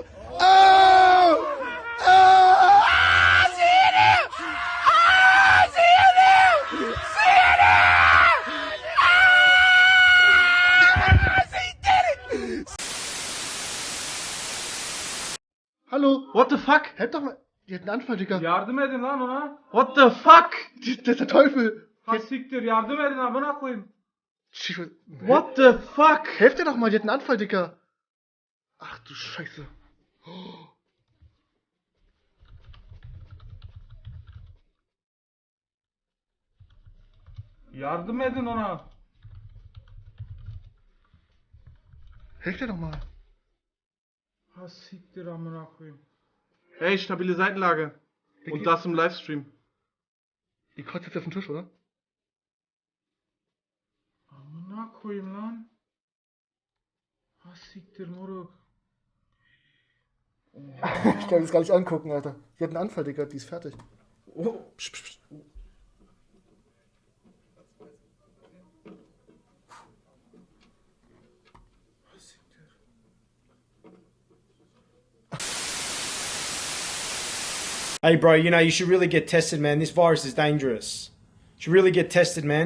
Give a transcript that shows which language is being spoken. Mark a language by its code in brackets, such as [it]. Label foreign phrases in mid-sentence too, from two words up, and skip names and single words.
[en] Oh! Oh! See it now! Oh, see it now! See it now! Ah! She did it! Hallo, what the fuck? [de] Helft doch mal. Die hat einen Anfall, Digga. [tr] Yardım edin lan ona. [en] What the fuck? [de] Das ist der Teufel. [tr] Ha siktir yardım edin amına koyayım. [en] What the fuck? [de] Helft ihr doch mal, die hat einen Anfall, Digga. Ach du Scheiße. Oh. [tr] Yardım edin ona. [de] Helft ihr doch mal. [tr] Ha siktir amına koyayım. [de] Hey, stabile Seitenlage. Und das im Livestream. Die kotzt jetzt auf den Tisch, oder? [tr] Amına koyayım lan. Ha siktir moruk. [de] Ich kann das gar nicht angucken, Alter. Die hat einen Anfall, Digga, die ist fertig. Oh. Psch, psch, psch. [en] Hey, bro, you know, you should really get tested, man. This virus is dangerous. You should really get tested, man.